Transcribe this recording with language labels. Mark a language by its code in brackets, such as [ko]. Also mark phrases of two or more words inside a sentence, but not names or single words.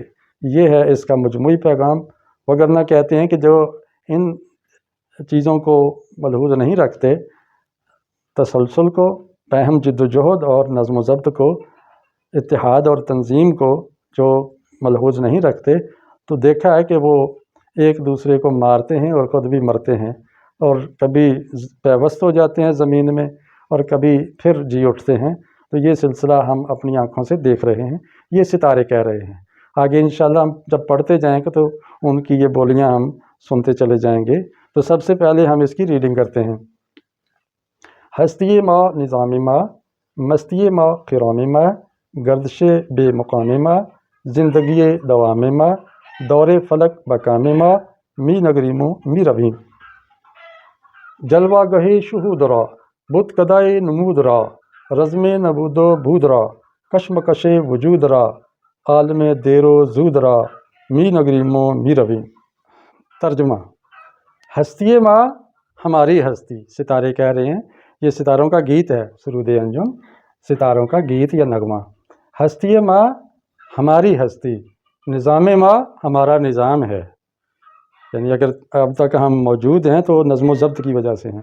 [ur] یہ ہے اس کا مجموعی پیغام۔ وگرنہ کہتے ہیں کہ جو ان چیزوں کو ملحوظ نہیں رکھتے، تسلسل کو، باہم جد و جہد اور نظم و ضبط کو، اتحاد اور تنظیم کو جو ملحوظ نہیں رکھتے، تو دیکھا ہے کہ وہ ایک دوسرے کو مارتے ہیں اور خود بھی مرتے ہیں، اور کبھی پیوست ہو جاتے ہیں زمین میں اور کبھی پھر جی اٹھتے ہیں۔ تو یہ سلسلہ ہم اپنی آنکھوں سے دیکھ رہے ہیں، یہ ستارے کہہ رہے ہیں۔ آگے انشاءاللہ ہم جب پڑھتے جائیں گے تو ان کی یہ بولیاں ہم سنتے چلے جائیں گے۔ تو سب سے پہلے ہم اس کی ریڈنگ کرتے ہیں۔ [fa] ہستی ما نظام ما، مستی ما خرام ما، گردش بے مقام ما، زندگی دوام ما، دور فلک بکام ما، می نگریمو می رویم۔ جلوہ گہے شہود را، بت کدائے نمود را، رزم نبود و بود را، کشمکش وجود را، عالم دیر و زود را، می نگریمو می رویم۔ [ur] ترجمہ: [fa] ہستی ماں، [ur] ہماری ہستی، ستارے کہہ رہے ہیں۔ یہ ستاروں کا گیت ہے، سرود انجم، ستاروں کا گیت یا نغمہ۔ [fa] ہستی ماں، [ur] ہماری ہستی، [fa] نظام ماں، [ur] ہمارا نظام ہے۔ یعنی اگر اب تک ہم موجود ہیں تو نظم و ضبط کی وجہ سے ہیں۔